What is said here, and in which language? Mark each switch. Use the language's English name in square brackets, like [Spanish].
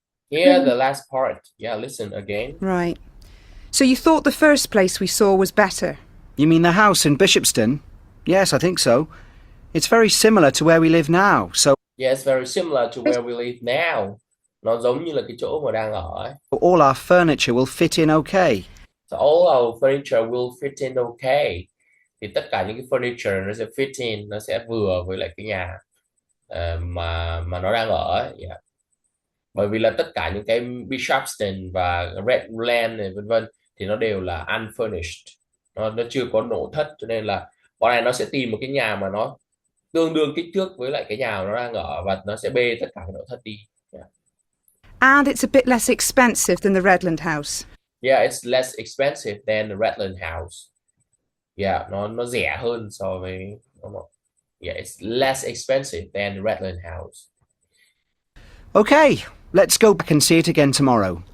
[English] Yeah, the last part. Yeah, listen again. Right. So you thought the first place we saw was better? You mean the house in Bishopston? Yes, I think so. It's very similar to where we live now, so... Yeah, it's very similar to where we live now. [Vietnamese] Nó giống như là cái chỗ mà đang ở ấy. [English] all our furniture will fit in okay. So all our furniture will fit in okay. [Vietnamese] Thì tất cả những cái furniture nó sẽ [English] fit in, [Vietnamese] nó sẽ vừa với lại cái nhà mà nó đang ở ấy. Yeah. Bởi vì là tất cả những cái Bishopston và Redland này vân vân thì nó đều là unfurnished, nó chưa có nội thất, cho nên là bọn này nó sẽ tìm một cái nhà mà nó tương đương kích thước với lại cái nhà mà nó đang ở và nó sẽ bê tất cả cái nội thất đi. [English] Yeah. And it's a bit less expensive than the Redland house. Yeah, it's less expensive than the Redland house. Yeah, [Vietnamese] nó rẻ hơn so với [English] yeah, it's less expensive than the Redland house. Okay, let's go back and see it again tomorrow.